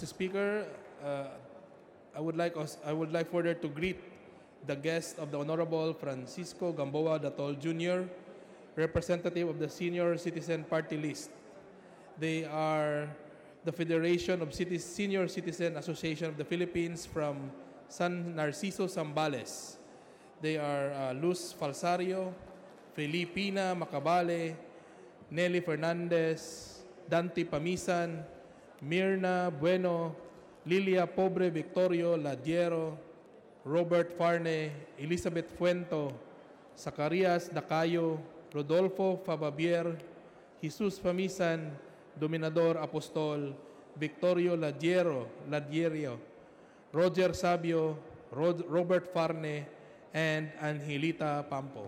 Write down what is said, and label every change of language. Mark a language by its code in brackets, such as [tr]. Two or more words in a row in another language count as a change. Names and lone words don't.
[en] Speaker, I would like further to greet the guest of the Honorable Francisco Gamboa Datol Jr., representative of the Senior Citizen Party List. They are the Federation of Senior Citizen Association of the Philippines from San Narciso, Zambales. They are Luz Falsario, Filipina Macabale, Nelly Fernandez, Dante Pamisan, Mirna Bueno, Lilia Pobre Victorio Ladiero, Robert Farne, Elizabeth Fuento, Zacarias Dacayo, Rodolfo Fababier, Jesus Pamisan, Dominador Apostol, Victorio Ladierio, Roger Sabio, Robert Farne, and Angelita Pampo.